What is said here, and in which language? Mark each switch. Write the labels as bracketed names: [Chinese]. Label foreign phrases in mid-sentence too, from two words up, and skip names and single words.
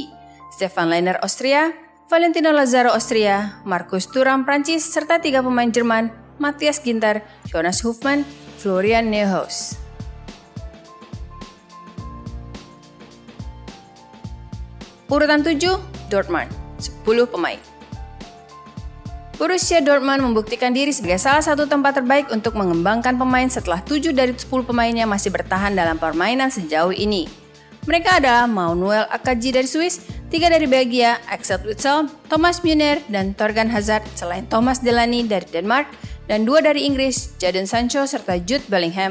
[Indonesian] Stefan Leiner Austria, Valentino Lazaro Austria, Marcus Thuram Prancis, serta 3 pemain Jerman, Matthias Ginter, Jonas Hofmann, Florian Neuhaus. Urutan 7, Dortmund, 10 pemain. Borussia Dortmund membuktikan diri sebagai salah satu tempat terbaik untuk mengembangkan pemain setelah 7 dari 10 pemainnya masih bertahan dalam permainan sejauh ini. Mereka adalah Manuel Akanji dari Swiss, 3 dari Belgia, Axel Witsel, Thomas Müller, dan Thorgan Hazard, selain Thomas Delaney dari Denmark, dan 2 dari Inggris, Jadon Sancho serta Jude Bellingham.